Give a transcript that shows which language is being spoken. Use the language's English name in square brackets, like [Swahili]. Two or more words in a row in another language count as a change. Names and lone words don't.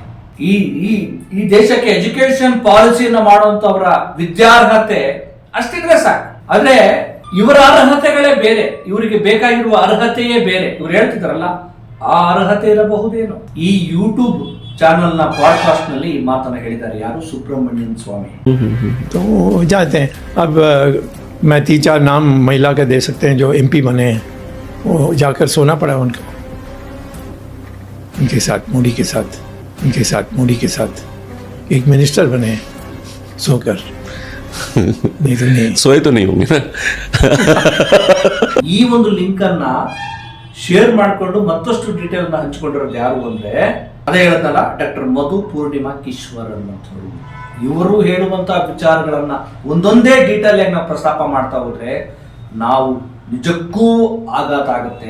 [Kannada] ಈ ದೇಶಕ್ಕೆ ಎಜುಕೇಶನ್ ಪಾಲಿಸಿಯನ್ನ ಮಾಡುವಂತವರ ವಿದ್ಯಾರ್ಹತೆ ಅಷ್ಟಿದ್ರೆ ಸಾಕು. ಆದ್ರೆ ಇವರ ಅರ್ಹತೆಗಳೇ ಬೇರೆ, ಇವರಿಗೆ ಬೇಕಾಗಿರುವ ಅರ್ಹತೆಯೇ ಬೇರೆ. ಇವ್ರು ಹೇಳ್ತಿದಾರಲ್ಲ, ಆ ಅರ್ಹತೆ ಇರಬಹುದೇನೋ. ಈ [English] YouTube channel [Kannada] ನ ಪಾಡ್ಕಾಸ್ಟ್ ನಲ್ಲಿ ಈ ಮಾತನ್ನ ಹೇಳಿದ್ದಾರೆ ಯಾರು? ಸುಬ್ರಮಣ್ಯನ್ ಸ್ವಾಮಿ. [Hindi] तो जाते हैं अब मैं 3-4 नाम महिला का दे सकते हैं जो MP बने हैं. वो जाकर सोना पड़ा उनको, उनके साथ मोदी के साथ एक मिनिस्टर बने सोकर. नहीं तो नहीं सोए तो नहीं होंगे ना. [Kannada] ಈ ಒಂದು ಲಿಂಕ್ ಅನ್ನ ಶೇರ್ ಮಾಡಿಕೊಂಡು ಮತ್ತಷ್ಟು ಡೀಟೇಲ್ ನ ಹಂಚಿಕೊಂಡಿರೋದು ಯಾರು ಅಂದ್ರೆ, ಅದೇ ಹೇಳತ್ತಲ್ಲ, ಡಾಕ್ಟರ್ ಮಧು ಪೂರ್ಣಿಮಾ ಕಿಶ್ವರ್ ಅನ್ನೋರು. ಇವರು ಹೇಳುವಂತಹ ವಿಚಾರಗಳನ್ನ ಒಂದೊಂದೇ ಡೀಟೇಲ್ ಆಗಿ ನಾವು ಪ್ರಸ್ತಾಪ ಮಾಡ್ತಾ ಹೋದ್ರೆ ನಾವು ನಿಜಕ್ಕೂ ಆಘಾತ ಆಗುತ್ತೆ.